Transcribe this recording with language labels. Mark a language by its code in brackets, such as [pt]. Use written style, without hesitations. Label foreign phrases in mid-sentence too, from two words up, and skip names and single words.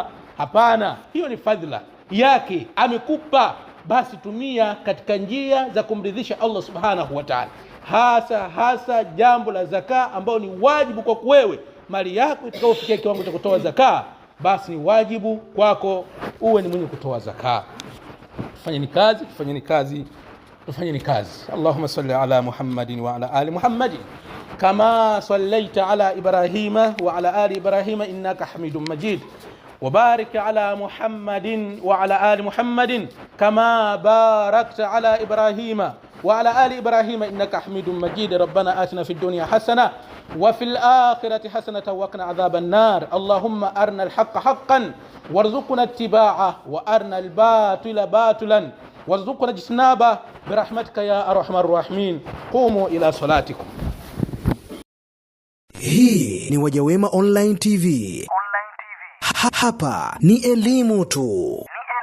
[sw] Hapana, hiyo ni fadhila yake amekupa, basi tumia katika njia za kumridhisha [ar] الله سبحانه وتعالى. [sw] Hasa jambo la zaka ambao ni wajibu kwa wewe. Mali yako itakapofikia kiwango cha kutoa zaka, basi ni wajibu kwako uwe ni mwenye kutoa zaka. Tufanyeni kazi. [ar] اللهم صل على محمد وعلى آل محمد كما صليت على إبراهيم وعلى آل إبراهيم إنك حميد مجيد. وبارك على محمد وعلى آل محمد كما باركت على إبراهيم وعلى آل إبراهيم إنك حميد مجيد. ربنا آتنا في الدنيا حسنة وفي الآخرة حسنة وقنا عذاب النار. اللهم أرنا الحق حقا وارزقنا اتباعه، وأرنا الباطل باطلا وارزقنا اجتنابه برحمتك يا أرحم الراحمين. قوموا إلى صلاتكم. [sw] Hii ni Wajawema Online TV. Hapa ni elimu tu.